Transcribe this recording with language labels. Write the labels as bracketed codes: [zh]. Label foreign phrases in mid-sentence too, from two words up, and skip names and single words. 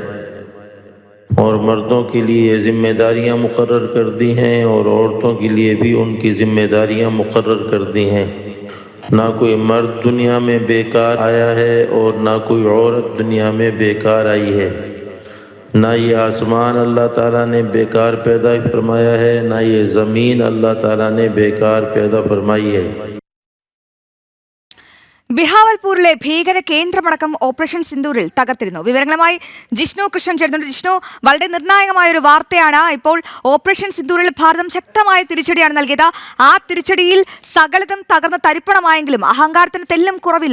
[ur] اور مردوں کے لیے ذمہ داریاں مقرر کر دی ہیں اور عورتوں کے لیے بھی ان کی ذمہ داریاں مقرر کر دی ہیں. نہ کوئی مرد دنیا میں بیکار آیا ہے اور نہ کوئی عورت دنیا میں بیکار آئی ہے. نہ یہ آسمان اللہ تعالیٰ نے بیکار پیدا فرمایا ہے، نہ یہ زمین اللہ تعالیٰ نے بیکار پیدا فرمائی ہے. [ml] ബിഹാവൽപൂരിലെ ഭീകര കേന്ദ്രമടക്കം ഓപ്പറേഷൻ സിന്ദൂറിൽ തകർത്തിരുന്നു. വിവരങ്ങളുമായി ജിഷ്ണു കൃഷ്ണൻ ചേരുന്നുണ്ട്. ജിഷ്ണു, വളരെ നിർണായകമായ ഒരു വാർത്തയാണ്. ഇപ്പോൾ ഓപ്പറേഷൻ സിന്ദൂറിൽ ഭാരതം ശക്തമായ തിരിച്ചടിയാണ് നൽകിയത്. ആ തിരിച്ചടിയിൽ സകലതും തകർന്ന് തരിപ്പണമായെങ്കിലും അഹങ്കാരത്തിന് തെല്ലും കുറവില്ല.